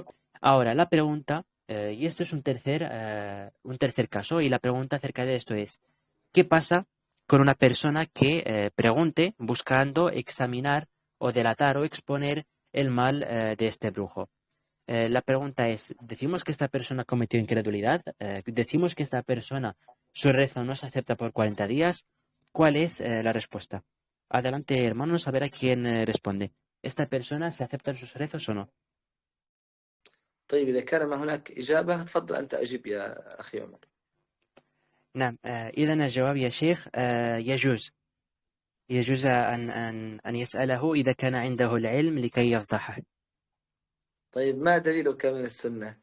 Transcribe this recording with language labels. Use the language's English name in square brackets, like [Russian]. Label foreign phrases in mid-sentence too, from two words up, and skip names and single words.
[Spanish] Ahora, la pregunta, y esto es un tercer caso, y la pregunta acerca de esto es, ¿qué pasa con una persona que pregunte buscando examinar o delatar o exponer el mal de este brujo? La pregunta es, ¿decimos que esta persona cometió incredulidad? ¿Decimos que esta persona, su rezo no se acepta por 40 días? ¿Cuál es la respuesta? Adelante, hermanos, a ver a quién responde. ¿Esta persona se aceptan sus rezos o no? [Arabic] طيب إذا كان ما هناك إجابة تفضل أنت أجيب يا أخي عمر. نعم إذا الجواب يا شيخ يجوز أن يسأله إذا كان عنده العلم لكي يفضحه. طيب ما دليلك من السنة؟